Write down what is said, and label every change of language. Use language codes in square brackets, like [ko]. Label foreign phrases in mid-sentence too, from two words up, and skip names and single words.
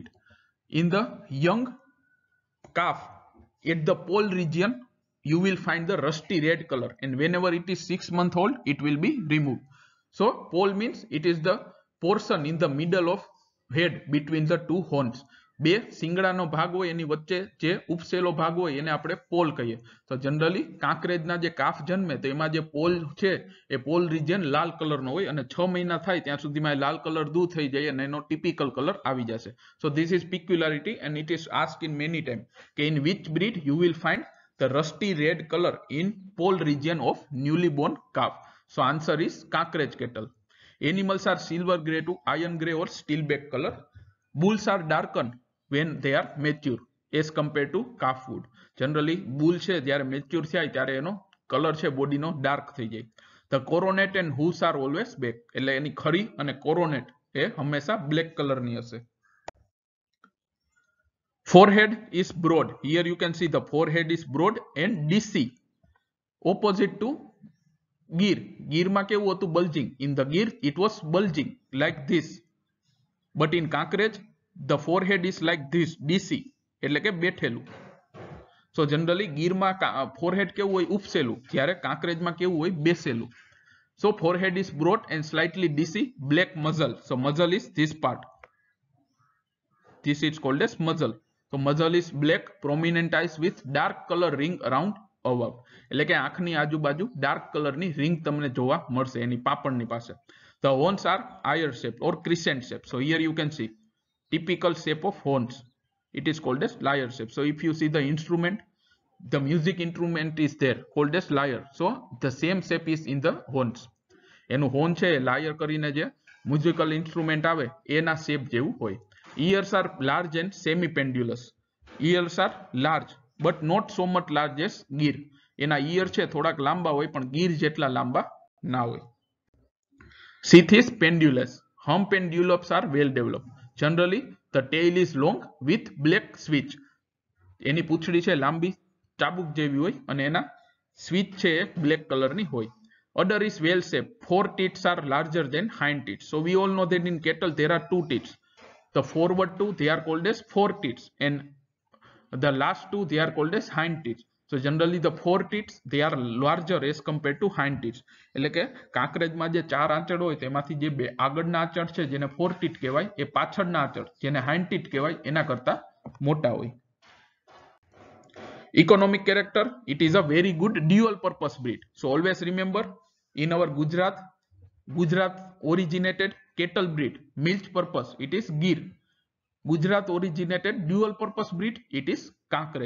[en] In the young calf at the pole region you will find the rusty red color and whenever it is 6 months old it will be removed. So pole means it is the portion in the middle of head between the two horns. [gu] બે સિંગડાનો ભાગ હોય એની વચ્ચે જે ઉપસેલો ભાગ હોય એને આપણે પોલ કહીએ. તો જનરલી કાંકરેજના જે કાફ જન્મે તો એમાં જે પોલ છે એ [en] pole region [gu] લાલ કલરનો હોય અને 6 મહિના થાય ત્યાં સુધીમાં લાલ કલર દૂર થઈ જાય અને એનો [en] typical color [gu] આવી જશે. [en] So this is peculiarity and it is asked in many time કે in which breed you will find the rusty red color in pole region of newly born calf. So answer is Kakraj cattle. Animals are silver grey to iron grey or steel black color. Bulls are darkened when they are mature as compared to calf wood. Generally bull [gu] છે જ્યારે મેચ્યોર થાય ત્યારે એનો કલર છે બોડીનો ડાર્ક થઈ જાય. [en] The coronet and hooves are always black. [gu] એટલે એની ખરી અને કોરોનેટ એ હંમેશા બ્લેક કલરની હશે. [en] Forehead is broad. Here you can see the forehead is broad and DC. Opposite to Gir. [gu] ગીરમાં કેવું હતું? [en] Bulging. In the Gir it was bulging like this. But in Kakraj the forehead is like this, DC [gu] એટલે કે બેઠેલું. [en] So generally [gu] ગીરમાં forehead કેવું હોય, ઉપસેલું, જ્યારે કાંકરેજમાં કેવું હોય, બેસેલું. [en] So forehead is broad and slightly DC, black muzzle. So muzzle is this part. This is called as muzzle. So muzzle is black, prominent eyes with dark color ring around above. [gu] એટલે કે આંખની આજુબાજુ ડાર્ક કલરની રિંગ તમને જોવા મળશે એની પાપણની પાસે. [en] The horns are ear shaped or crescent shape. So here you can see typical shape of horns. It is called as lyre shape. So if you see the instrument, the music instrument is there called as lyre. So the same shape is in the horns. [gu] એનું horn છે lyre કરીને જે [en] musical instrument [gu] આવે એના shape જેવું હોય. [en] Ears are large and semi-pendulous. Ears are large but not so much large as ગીર. [gu] એના ear છે થોડાક લાંબા હોય પણ ગીર જેટલા લાંબા ના હોય. [en] Sheath is pendulous. Hump and dewlaps are well developed. Generally, the tail is long with black switch. [gu] એની પૂંછડી છે લાંબી ચાબુક જેવી હોય અને એના સ્વિચ છે બ્લેક કલરની હોય. [en] Udder is well shaped. Four teats are larger than hind teats. So we all know that in cattle there are two teats. The forward two they are called as fore teats and the last two they are called as hind teats. So generally the fore teats they are larger as compared to hind teats. [gu] એટલે કે કાંકરેજમાં જે ચાર આંચળ હોય તેમાંથી જે બે આગળના આંચળ છે જેને [en] fore teat [gu] કહેવાય એ પાછળના આંચળ જેને [en] hind teat [gu] કહેવાય એના કરતા મોટા હોય. [en] Economic character, it is a very good dual purpose breed. So always remember in our Gujarat originated cattle breed, milk purpose, it is Gir. Gujarat originated dual purpose breed, it is Kankrej.